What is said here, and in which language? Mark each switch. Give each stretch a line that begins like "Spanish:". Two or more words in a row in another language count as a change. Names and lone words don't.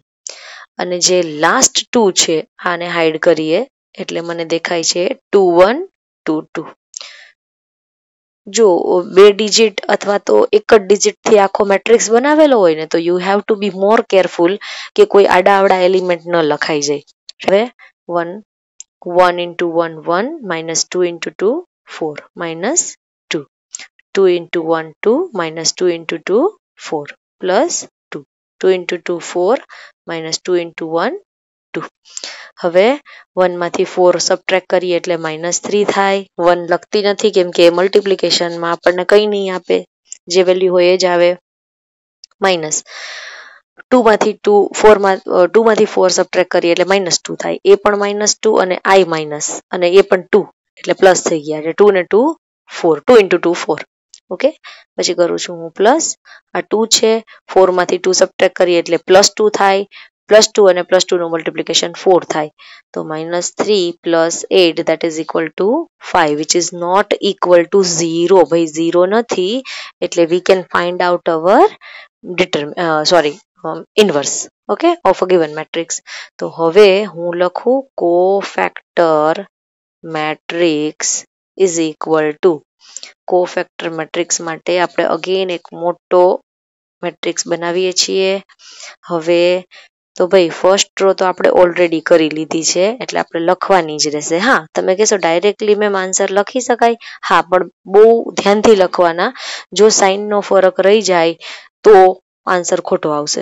Gujarati: અને જે લાસ્ટ 2 છે આને હાઈડ કરીએ એટલે મને દેખાય છે 2 1 2 2. જો બે ડિજિટ અથવા તો એક જ ડિજિટ થી આખો મેટ્રિક્સ બનાવેલો હોય ને તો
English: you have to be more careful
Gujarati: કે કોઈ આડા એલિમેન્ટ ન લખાઈ જાય.
English: હવે 1 1 into 1 1 minus 2 into 2 4 minus 2 2 into 1 2 minus 2 into 2 4 plus 2 2 into 2 4 minus 2 into 1 2.
Gujarati: હવે 1 માંથી 4 સબટ્રેક્ટ કરીએ એટલે -3 થાય. 1 લખતી નથી કેમ કે મલ્ટિપ્લિકેશનમાં આપણને કંઈ નહીં આપે, જે વેલ્યુ હોય એ જ આવે. માઇનસ 2 માંથી 4 સબટ્રેક્ટ કરીએ એટલે -2 થાય, એ પણ -2 અને I માઇનસ અને એ પણ 2 એટલે પ્લસ થઈ ગયા એટલે 2 ને 2 4 2 into 2 4. ઓકે, પછી કરું છું હું પ્લસ, આ 2 છે 4 માંથી 2 સબટ્રેક્ટ કરીએ એટલે +2 થાય, +2 અને +2 નું મલ્ટિપ્લિકેશન 4 થાય, તો -3 + 8
English: that is equal to 5 which is not equal to 0.
Gujarati: ભાઈ 0 નથી એટલે
English: we can find out our inverse, okay, of a given matrix.
Gujarati: તો હવે હું લખું
English: cofactor matrix is equal to, cofactor matrix
Gujarati: માટે આપણે અગેન એક મોટો મેટ્રિક્સ બનાવીએ છીએ. હવે તો ભાઈ
English: first row
Gujarati: તો આપણે ઓલરેડી કરી લીધી છે એટલે આપણે લખવાની જ રહેશે. હા, તમે કહેશો
English: directly ma'am answer
Gujarati: લખી શકાય? હા, પણ બહુ ધ્યાનથી લખવાના, જો સાઇનનો ફરક રહી જાય તો આન્સર ખોટો આવશે.